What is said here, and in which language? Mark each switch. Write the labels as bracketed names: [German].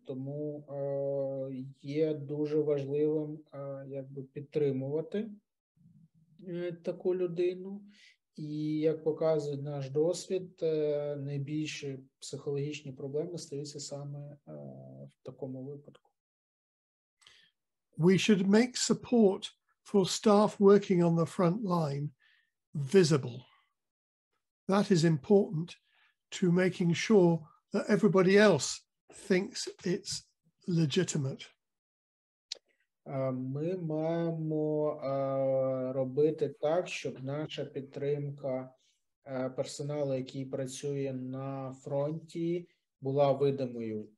[Ukrainian] Тому є дуже важливим підтримувати таку людину. І, як показує наш досвід, найбільші психологічні проблеми стаються саме в такому випадку. [English] We should make support for staff working on the front line visible. That is important to making sure that everybody else thinks it's legitimate. [Ukrainian] Ми маємо робити так, щоб наша підтримка персоналу, який працює на фронті, була видимою.